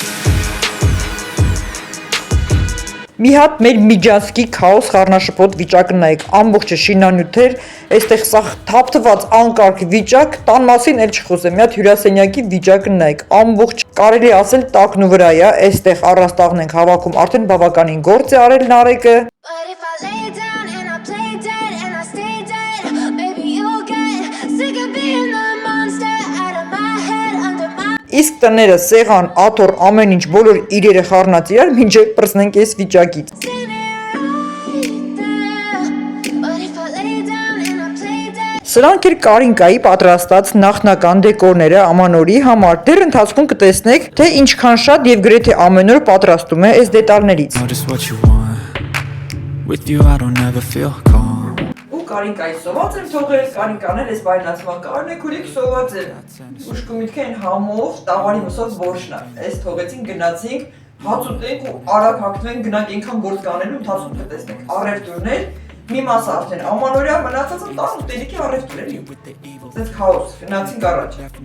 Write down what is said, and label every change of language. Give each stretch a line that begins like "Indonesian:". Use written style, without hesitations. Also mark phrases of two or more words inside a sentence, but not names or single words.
Armenian: Մի հատ մեր միջանցքի քաոս խառնաշփոթ վիճակը նայեք, ամբողջը շինանյութեր, այստեղ սա թափթված անկարգ վիճակ, տան մասին էլ չխոսեմ, մի հատ հյուրասենյակի վիճակը նայեք, ամբողջ կարելի ասել տակն ու վրա է, այստեղ առաստաղն ենք հավաքում, արդեն բավականին գործ է արել Նարեկը։
English: But if I lay down and I play dead and I stay dead, baby you'll get sick of being the monster out of my head, under my
Armenian: Իսկ տները, սեղան, աթոռ, ամեն ինչ, բոլոր իրերը խառնած իրար, մինչև պրծնենք այս վիճակից։
English: see me right there. But if I lay down and I play dead.
Armenian: Սրանք էր Կարինկայի պատրաստած նախնական դեկորները ամանորի համար։ Դեռ ընթացքում կտեսնեք, թե ինչքան շատ եւ գրեթե ամեն օր պատրաստում է այս դետալներից։
English: Know just what you want. With you I don't ever feel calm.
Armenian: Ու Կարինկայի սոված եմ թողել, Կարինկան էլ էս բայնացման կարն է քուրիկ սոված է։ Ուշկու միտքեն համով, տաղարի մսով որշնա։ Էս թողեցին գնացինք, հաց ուտենք ու արագ հագնենք գնանք այնքան գործ կանելու ընթացքում կտեսնենք առևտուրներ, մի մասը արդեն ամանորյա մնացածը տան ուտելիքի առևտուր էլի։ Սենց քաոս, գնացինք առաջ։